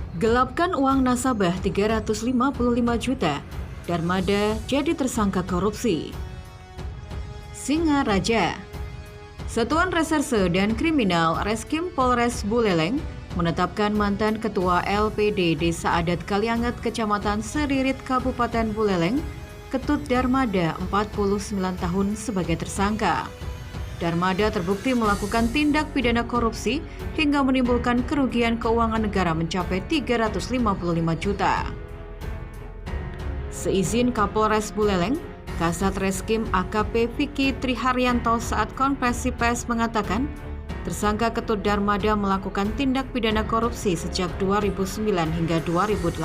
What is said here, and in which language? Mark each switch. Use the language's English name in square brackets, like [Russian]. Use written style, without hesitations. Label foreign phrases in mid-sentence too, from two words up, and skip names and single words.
[Indonesian] Gelapkan uang nasabah 355 juta, Darmada jadi tersangka korupsi. Singaraja. Satuan Reserse dan Kriminal Reskrim Polres Buleleng menetapkan mantan Ketua LPD Desa Adat Kalianget Kecamatan Seririt Kabupaten Buleleng, Ketut Darmada 49 tahun sebagai tersangka. Darmada terbukti melakukan tindak pidana korupsi hingga menimbulkan kerugian keuangan negara mencapai 355 juta. Seizin Kapolres Buleleng, Kasat Reskrim AKP Vicky Triharyanto saat konferensi pers mengatakan, tersangka Ketut Darmada melakukan tindak pidana korupsi sejak 2009 hingga 2018.